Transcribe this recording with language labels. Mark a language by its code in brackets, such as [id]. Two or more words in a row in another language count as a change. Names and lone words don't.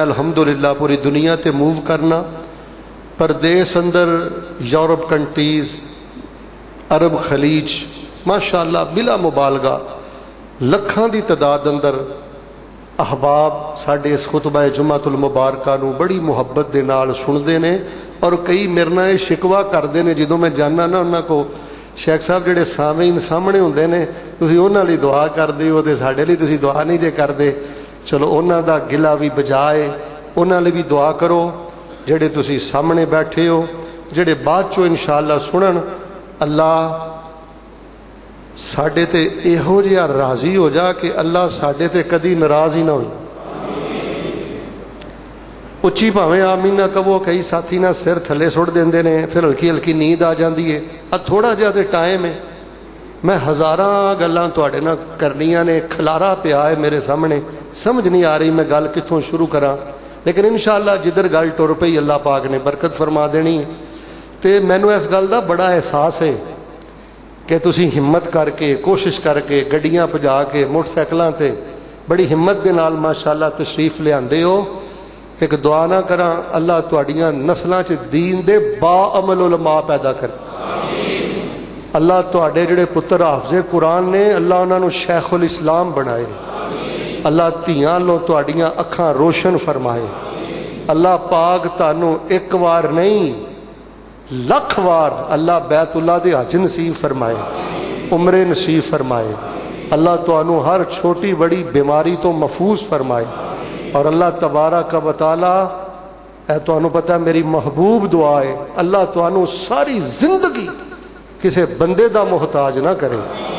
[pa] الحمدللہ پوری دنیا تے موو کرنا، پردیس اندر، یورپ کنٹریز، عرب خلیج، ماشاءاللہ بلا مبالغہ لکھاں دی تعداد اندر احباب ساڈے اس خطبہ جمعۃ المبارکہ نو بڑی محبت دے نال سنتے نے، اور کئی میرے نال شکوا کرتے ہیں جدوں میں جانا نا انہاں کو، شیخ صاحب جڑے سامعین سامنے ہوندے نے تسی انہاں لئی دعا کردے ہو تے ساڈے لئی تسی دعا نہیں جے کردے۔ چلو انہاں دا گلہ بھی بجائے، انہاں لئی بھی دعا کرو جڑے تسی سامنے بیٹھے ہو، جڑے بعد چوں انشاءاللہ سنن۔ اللہ ساڈے تے ایہو جہا راضی ہو جا کہ اللہ ساڈے تے کدی ناراض ہی نہ ہوئی۔ اچھی بھاویں آمین نہ کہو، کئی ساتھی نہ سر تھلے سٹ دیندے نے، پھر ہلکی ہلکی نیند آ جاندی ہے۔ تھوڑا جہا تے ٹائم ہے، میں ہزاراں گلاں تواڈے نال کرنیاں نے، کھلارا پیا ہے میرے سامنے، سمجھ نہیں آ رہی میں گل کتھوں شروع کراں، لیکن انشاءاللہ جدھر گل ٹر پئی اللہ پاک نے برکت فرما دینی۔ تے مینوں اس گل دا بڑا احساس ہے کہ تسی ہمت کر کے، کوشش کر کے، گڈیاں پجا کے، موٹر سائیکلاں تے بڑی ہمت دے نال ماشاءاللہ تشریف لے آندے ہو۔ ایک دعا نہ کراں، اللہ تواڈیاں نسلاں چ دین دے با عمل علماء پیدا کرے۔ اللہ تواڈے جڑے پتر حافظ قرآن نے، اللہ انہاں نو شیخ الاسلام بنائے۔ اللہ تیاں لو تواڈیاں اکھاں روشن فرمائے۔ اللہ پاک تانوں ایک وار نہیں لکھ وار اللہ بیت اللہ دے حج نصیب فرمائے، عمرے نصیب فرمائے۔ اللہ تانوں ہر چھوٹی بڑی بیماری تو محفوظ فرمائے، اور [ar] اللہ تبارک و تعالی، [pa] اے تانوں پتہ ہے میری محبوب دعا ہے، اللہ تانوں ساری زندگی کسے بندے دا محتاج نہ کرے۔